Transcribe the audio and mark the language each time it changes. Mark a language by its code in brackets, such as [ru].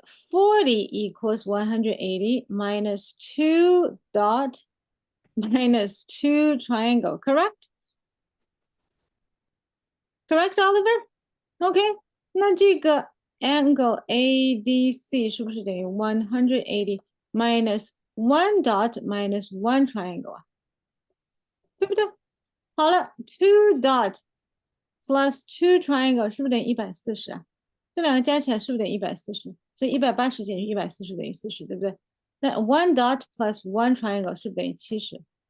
[en] 40 equals 180 minus 2 dot minus 2 triangle, correct? Correct, Oliver? [zh] Okay, 那这个 angle ADC 是不是等于 [en] 180 minus 1 dot minus 1 triangle [zh] 啊？对不对？好了， [en] 2 dot plus 2 triangle [zh] 是不是等于140啊？这两个加起来是不是等于140？所以180减去140等于40，对不对？那 [en] 1 dot plus 1 triangle [zh] 是不是等于70？